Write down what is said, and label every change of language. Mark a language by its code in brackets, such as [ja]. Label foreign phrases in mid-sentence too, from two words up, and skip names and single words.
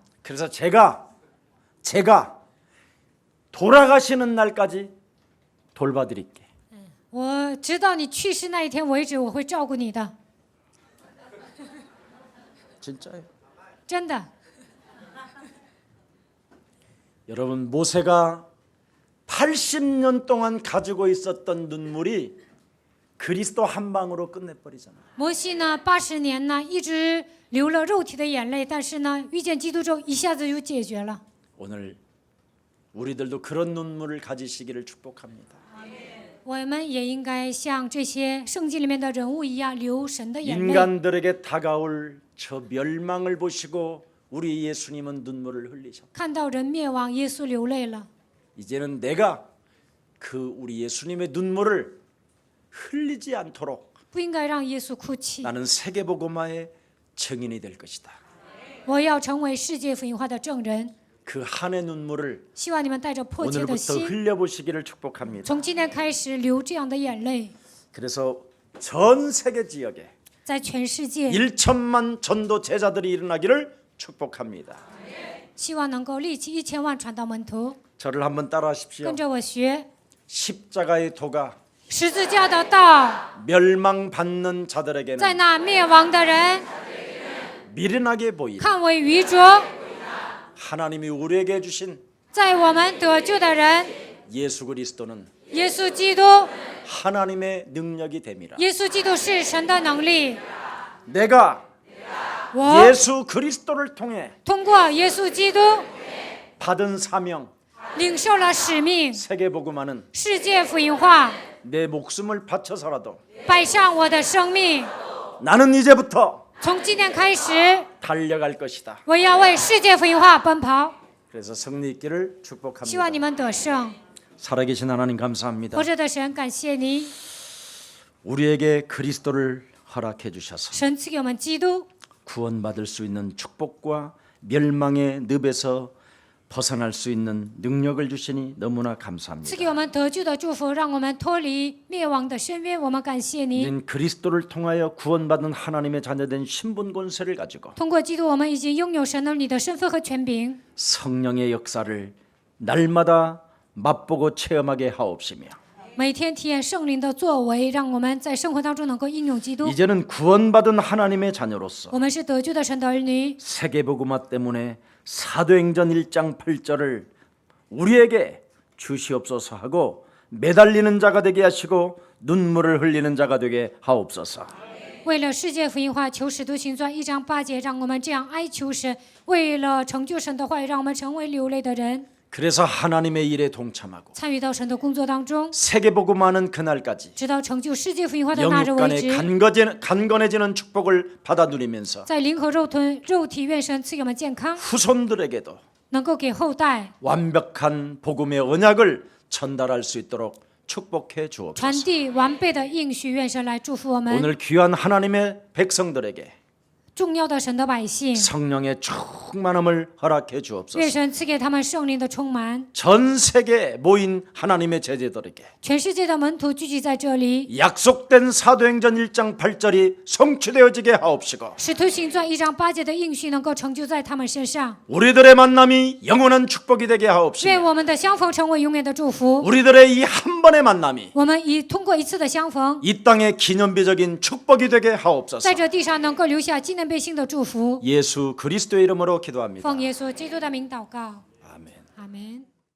[ko] 그래서 제가 돌아가시는 날까지 돌봐드릴게. [zh] 我直到你去世那一天为止，我会照顾你的， [ko] 진짜요. [zh] 真的。 [ko] 여러분 모세가 80년 동안 가지고 있었던 눈물이 그리스도 한 방으로 끝내버리잖아요. [zh] 摩西呢，80年呢一直流了肉体的眼泪，但是呢，遇见基督之后，一下子就解决了。 [ko] 오늘 우리들도 그런 눈물을 가지시기를 축복합니다. [zh] 我们也应该像这些圣经里面的人物一样，流神的眼泪。 [ko] 인간들에게 다가올 저 멸망을 보시고 우리 예수님은 눈물을 흘리셨다. [zh] 看到人灭亡，耶稣流泪了。 [ko] 이제는 내가 그 우리 예수님의 눈물을 흘리지 않도록 [zh] 不应该让耶稣哭泣。 [ko] 나는 세계복음화의 증인이 될 것이다. [zh] 我要成为世界福音化的证人。 [ko] 그 한의 눈물을 [zh] 希望你们带着迫切的 [ko] 오늘부터 [zh] 心， [ko] 흘려보시기를 축복합니다. [zh] 从今天开始流这样的眼泪， [ko] 그래서 전 세계 지역에 [zh] 在全世界， [ko] 1천만 전도 제자들이 일어나기를 축복합니다. [zh] 希望能够立起1000万传道门徒， [ko] 저를 한번 따라하십시오. [zh] 跟着我学 [ko] 십자가의 도가 [zh] 十字架的道， [ko] 멸망받는 [zh] 在 [ko] 자들에게는 [zh] 那灭亡的人 [ko] 미련하게 보이다. [zh] 看为愚拙， [ko] 하나님이 우리에게 주신 [zh] 在我们得救的人， [ko] 예수 그리스도는 [zh] 耶稣基督， [ko] 하나님의 능력이 됨이라. [zh] 耶稣基督是神的能力。 [ko] 내가 [zh] 我 [ko] 예수 그리스도를 통해 [zh] 通过耶稣基督 [ko] 받은 사명 [zh] 领受了使命， [ko] 세계복음화는 [zh] 世界福音化， [ko] 내 목숨을 바쳐서라도 [zh] 摆上我的生命。 [ko] 나는 이제부터 [zh] 从今天开始， [ko] 달려갈 것이다. [zh] 我要为世界福音化奔跑。 [ko] 그래서 승리 있기를 [zh] 希 [ko] 축복합니다. [zh] 望你们得胜。 [ko] 살아계신 하나님 감사합니다. [zh] 活着的神，感谢你， [ko] 우리에게 그리스도를 허락해 주셔서 [zh] 神赐给我们基督， [ko] 구원받을 수 있는 축복과 멸망의 늪에서 벗어날 수 있는 능력을 주시니 너무나 [zh] 赐 [ko] 감사합니다. [zh] 给我们得救的祝福，让我们脱离灭亡的深渊。我们感谢你， [ko] 우리는 그리스도를 통하여 구원받은 하나님의 자녀된 신분 권세를 가지고 [zh] 通过基督，我们已经拥有神儿女的身份和权柄。 [ko] 성령의 역사를 날마다 맛보고 체험하게 하옵시며 [zh] 每天体验圣灵的作为，让我们在生活当中能够应用基督。 [ko] 이제는 구원받은 하나님의 자녀로서 [zh] 我们是得救的神的儿女， [ko] 세계복음화 때문에 사도행전 1장 8절을 우리에게 주시옵소서 하고 매달리는 자가 되게 하시고 눈물을 흘리는 자가 되게 하옵소서. [zh] 为了世界福音化，求使徒行传1章8节，让我们这样哀求神；为了成就神的话语，让我们成为流泪的人， [ko] 그래서 하나님의 일에 동참하고 [zh] 参与到神的工作当中， [ko] 세계복음화는 그날까지 [zh] 直到成就世界福音化的那日为 [ko] 영육간에 [zh] 止。 [ko] 간건해지는 축복을 받아 누리면서 [zh] 在灵和肉体愿神赐给我们健康， [ko] 후손들에게도 [zh] 能够给后代 [ko] 완벽한 복음의 언약을 전달할 수 있도록 축복해 [zh] 传 [ko] 주옵소서. [zh] 递完备的应许，愿神来祝福我们。 [ko] 오늘 귀한 하나님의 백성들에게 [zh] 重要的神的百姓， [ko] 성령의 충만함을 허락해 [zh] 愿 [ko] 주옵소서. [zh] 神赐给他们圣灵的充满。 [ko] 전 세계에 모인 하나님의 제자들에게 [zh] 全世界的门徒聚集在这里， [ko] 약속된 사도행전 1장 8절이 성취되어지게 하옵시고 [zh] 使徒行传1章8节的应许能够成就在他们身上。 [ko] 우리들의 만남이 영원한 축복이 되게 [zh] 愿 [ko] 하옵시며 [zh] 我们的相逢成为永远的祝福。 [ko] 우리들의 이 한 번의 만남이 [zh] 我们通过一次的相逢， [ko] 이 땅의 기념비적인 축복이 되게 하옵소서. [zh] 在这地上能够留下纪念碑性的祝福。 [ko] 예수 그리스도의 이름으로 기도합니다. [zh] 奉耶稣基督的名祷告， [ko] 아멘. [zh] 阿门。